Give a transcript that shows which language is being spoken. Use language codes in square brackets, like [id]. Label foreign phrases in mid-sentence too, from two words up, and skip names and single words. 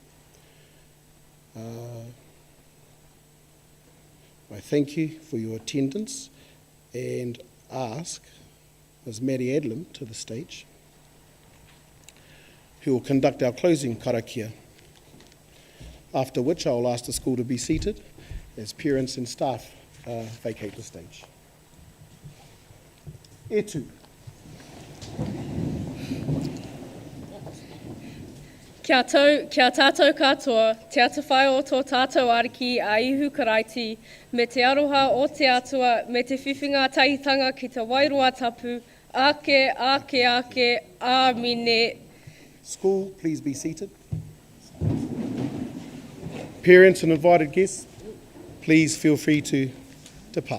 [en] I thank you for your attendance and ask Ms. Maddie Adlam to the stage, who will conduct our closing karakia, after which I will ask the school to be seated as parents and staff vacate the stage. [mi] E tū. Kia tātou katoa, te ata whai o tō tātou ariki a ihu karaiti, me te aroha o te atua, me te whiwhinga tahitanga ki te wairua tapu, ake, āmine. [en] School, please be seated. Parents and invited guests, please feel free to depart.